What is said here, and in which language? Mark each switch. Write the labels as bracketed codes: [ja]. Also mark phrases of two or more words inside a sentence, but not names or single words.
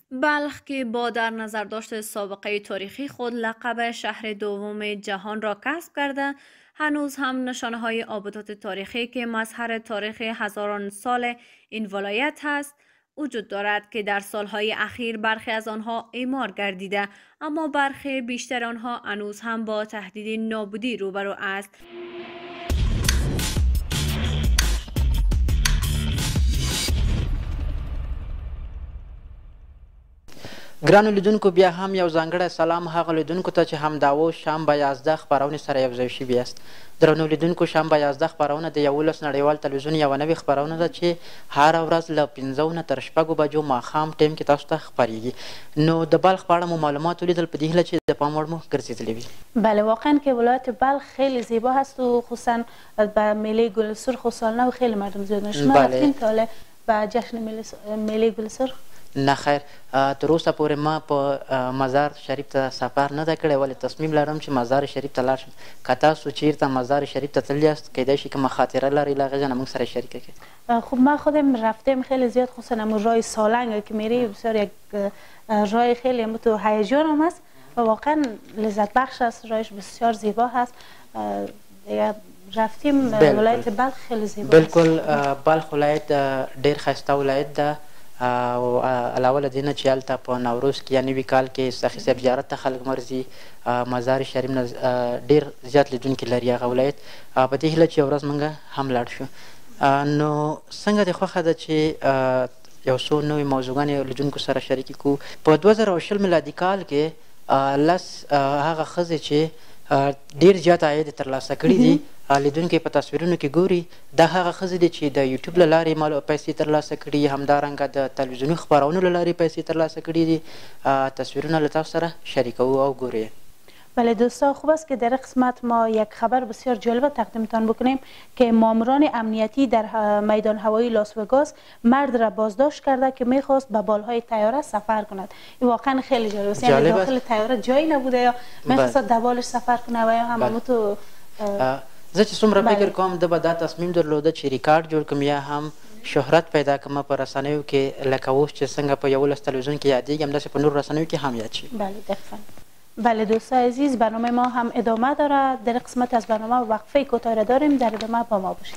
[fa] بلخ که با در نظر داشت سابقه تاریخی خود لقب شهر دوم جهان را کسب کرده، هنوز هم نشانه های آبدات تاریخی که مظهر تاریخ هزاران سال این ولایت هست وجود دارد که در سالهای اخیر برخی از آنها اعمار گردیده، اما برخی بیشتر آنها هنوز هم با تهدید نابودی روبرو است. [ps] ګرانو لیدونکو، بیا هم یو ځانګړی سلام هغه لیدونکو ته چې همدا شنبه 11 خپرونې سره یوځای شوي یاست. درنو لیدونکو، شنبه 11 خپرونه د 11 نړیوال تلویزیون یوه نوې خپرونه ده چې هره ورځ له 5 نه تر 6 بجو ماښام ټیم کې تاسو ته خپریږي. نو د بلخ په اړه مو معلومات ولیدل، په دې هیله چې د پام وړ مو ګرځېدلې وي. [fa] بله، واقعا که ولایت بلخ خیلی زیبا هست و خصوصا به میله گل سرخ و سالنه و خیلی مردم زیاد میشن. شما رفتین تا حالا به جشن میله گل سرخ؟ نه خیر، [ps] تر اوسه پورې ما په مزار شریف ته سفر نه ده کړی، ولې تصمیم لرم چې مزار شریف ته لاړ شم. که تاسو چیرته مزار شریف ته تللی یاست، کیدای شي که خاطره لرئ له هغې ځای نه موږ سره شریکه کړئ. [fa] خب ما خودم رفتیم خیلی زیاد، خصوصا همون راه سالنگ که میری بسیار یک راه خیلی تو هیجان هم است و واقعا لذت بخش است، راهش بسیار زیبا هست. رفتیم ولایت بلخ خیلی زیبا است. [ps] بالکل، بلخ ولایت ډیر ښایسته ولایت ده او علاوه له دې نه چې هلته په نوروز کې یا نوي کال کې سخي صاحب زیارت ته خلک مرځي، مزار شریف نه ډېر زیات لیدونکي لري هغه ولایت. په دې هیله چې یو ورځ موږ هم لاړ شو. نو څنګه دې خوښه ده چې یو څو نوې موضوعګانې لیدونکو سره شریکې کړو. په 2020 میلادي کال کې 10 هغه ښځې چې ډېر زیات عاید ترلاسه کړي دي، لیدونکي په تصویرونو کې ګوري، دا هغه ښځې دي چې د یوټیوب له لارې پیسې ترلاسه کړي، همدارنګه د تلویزیوني خپرونو له لارې پیسې ترلاسه کړي دي. تصویرونه له تاسو سره شریکوو او ګورئ. [fa] بله دوستان، خوب است که در قسمت ما یک خبر بسیار جالب تقدیمتان بکنیم که ماموران امنیتی در میدان هوایی لاس وگاس مرد را بازداشت کرده که میخواست به بالهای طیاره سفر کند. این واقعا خیلی جالب است، یعنی داخل طیاره جایی نبوده یا میخواست در بالش سفر کنه و یا هم تو [ps] زه چې څومره فکر کوم ده به دا تصمیم درلوده چې ریکارډ جوړ کړم یا هم شهرت پیدا کړم په رسنیو کې، لکه اوس چې څنګه په 11 تلویزیون کې یادېږي همداسې په نورو رسنیو کې هم یاد شي. [fa] بله دقیقا. بله دوستان عزیز، برنامه ما هم ادامه داره. در قسمت از برنامه وقفه کوتاه داریم، در ادامه با ما باشید.